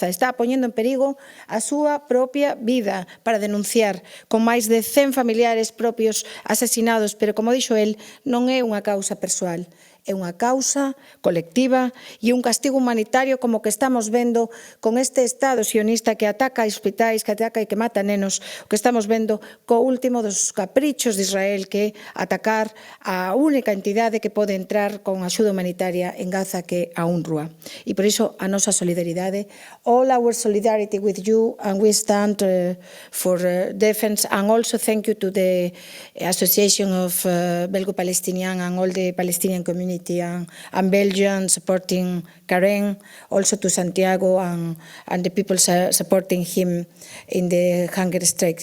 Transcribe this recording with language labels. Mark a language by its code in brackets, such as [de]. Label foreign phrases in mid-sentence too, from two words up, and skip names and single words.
[gl] Está poñendo en perigo a súa propia vida para denunciar, con máis de 100 familiares propios asesinados, pero, como dixo el, non é unha causa persoal, é unha causa colectiva e un castigo humanitario como que estamos vendo con este Estado sionista que ataca hospitais, que ataca e que mata nenos, o que estamos vendo co último dos caprichos de Israel, que é atacar a única entidade que pode entrar con axuda humanitaria en Gaza, que é a UNRWA. E por iso a nosa solidaridade, [en] all our solidarity with you, and we stand for defense, and also thank you to the Association of Belgo-Palestinian and all the Palestinian community and Belgium supporting Karen, also to Santiago and the people supporting him in the hunger strike.